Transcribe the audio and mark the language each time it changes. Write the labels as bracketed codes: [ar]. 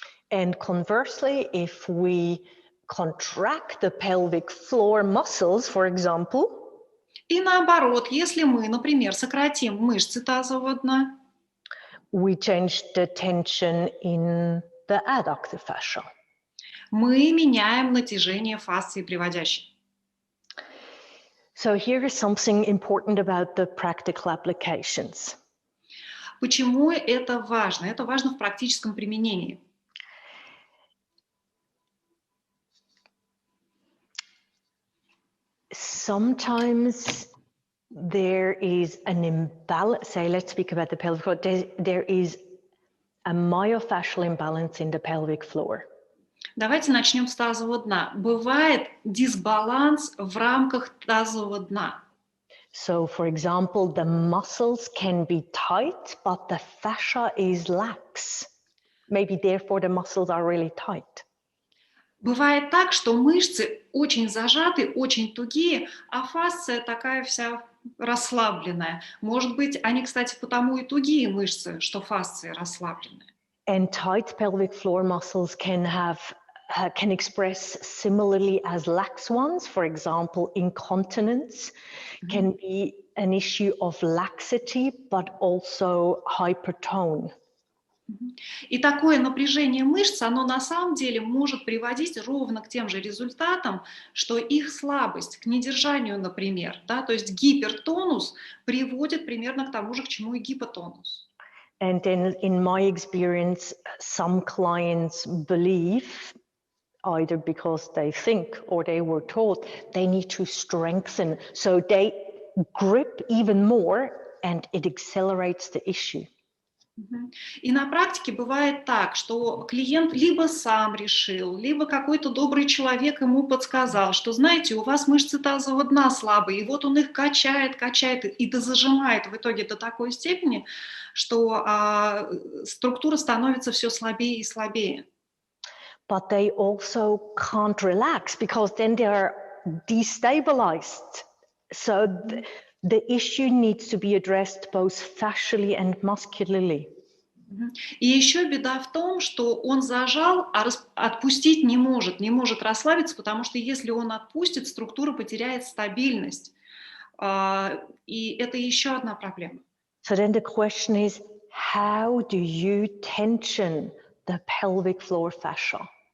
[en] And conversely, if we contract the pelvic floor muscles, for example, [ru] И наоборот, если мы, например, сократим мышцы тазового дна, [en] we change the tension in the adductor fascia. [ru] мы меняем натяжение фасции приводящей. [en] So here is something important about the practical applications. [ru] Почему это важно? Это важно в практическом применении. [en] Sometimes there is an imbalance, say, let's speak about the pelvic floor, there is a myofascial imbalance in the pelvic floor. [ru] Давайте начнем с тазового дна. Бывает дисбаланс в рамках тазового дна. [en] So, for example, the muscles can be tight, but the fascia is lax. Maybe therefore the muscles are really tight. [ru] Бывает так, что мышцы очень зажаты, очень тугие, а фасция такая вся расслабленная. Может быть, они, кстати, потому и тугие мышцы, что фасция расслабленная. [en] And tight pelvic floor muscles can express similarly as lax ones. For example, incontinence can be an issue of laxity, but also hypertone. [ru] И такое напряжение мышц, оно на самом деле может приводить ровно к тем же результатам, что их слабость, к недержанию, например. Да? То есть гипертонус приводит примерно к тому же, к чему и гипотонус. [en] And then in my experience, some clients believe, either because they think or they were told, they need to strengthen. So they grip even more and it accelerates the issue. [ru] И на практике бывает так, что клиент либо сам решил, либо какой-то добрый человек ему подсказал, что, знаете, у вас мышцы тазового дна слабые, и вот он их качает, качает и дозажимает в итоге до такой степени, что структура становится все слабее и слабее. [en] But they also can't relax because then they are destabilized. So the issue needs to be addressed both fascially and muscularly. [ru] И еще беда в том, что он зажал, а отпустить не может расслабиться, потому что если он отпустит, структура потеряет стабильность. И это еще одна проблема. [en] So then the question is, how do you tension the pelvic floor fascia?